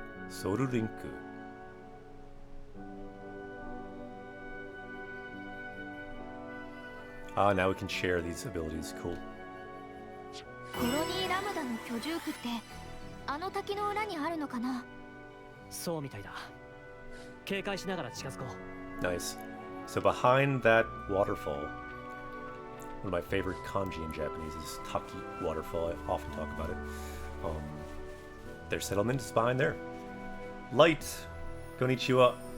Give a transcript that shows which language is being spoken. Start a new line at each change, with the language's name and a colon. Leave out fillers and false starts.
English: Soru Rinku. Ah, now we can share these abilities. Cool.
Japanese: コロニーラムダの居住区ってあの滝の裏にあるのかな。そうみたいだ。警戒しながら近づこう。
English: Nice. So behind that waterfall, one of my favorite kanji in Japanese is Taki waterfall. I often talk about it. Their settlement is behind there. Light. Konnichiwa.